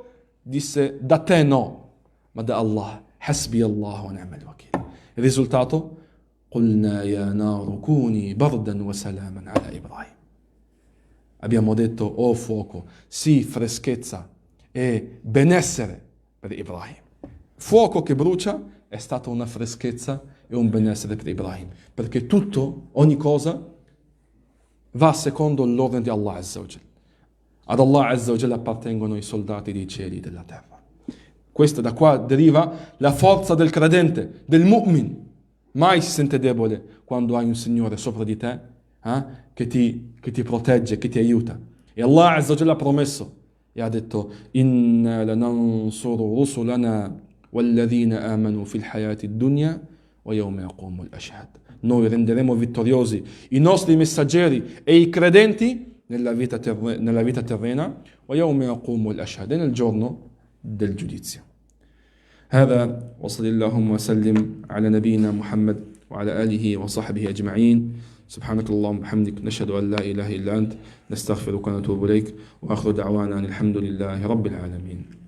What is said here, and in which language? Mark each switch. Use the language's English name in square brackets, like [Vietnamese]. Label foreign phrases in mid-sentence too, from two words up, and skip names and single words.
[Italian] Disse: da te no, ma da Allah. [Arabic] حسبي الله ونعم الوكيل. [Italian] Il risultato: [Arabic] قلنا يا نار كوني بردا وسلاما على إبراهيم. [Italian] Abbiamo detto: oh fuoco, sii freschezza e benessere per Ibrahim. Fuoco che brucia è stata una freschezza e un benessere per Ibrahim, perché tutto, ogni cosa va secondo l'ordine di Allah [Arabic] عز وجل. [Italian] Ad Allah [Arabic] عز وجل [Italian] appartengono i soldati dei cieli e della terra. Questa, da qua deriva la forza del credente, del mu'min. Mai si sente debole quando hai un Signore sopra di te, che ti protegge, che ti aiuta. E Allah [Arabic] عز وجل [Italian] ha promesso e ha detto: [Arabic] إنا لننصر رسلنا والذين آمنوا في الحياة الدنيا ويوم يقوم الأشهاد. [Italian] Noi renderemo vittoriosi i nostri messaggeri e i credenti nella vita terrena, [Arabic] ويوم يقوم الأشهاد, [Italian] nel giorno del giudizio. [Arabic] هذا وصلى اللهم وسلم على نبينا محمد وعلى آله وصحبه أجمعين. سبحانك اللهم وبحمدك نشهد أن لا إله إلا أنت نستغفرك ونتوب إليك وآخر دعوانا الحمد لله رب العالمين.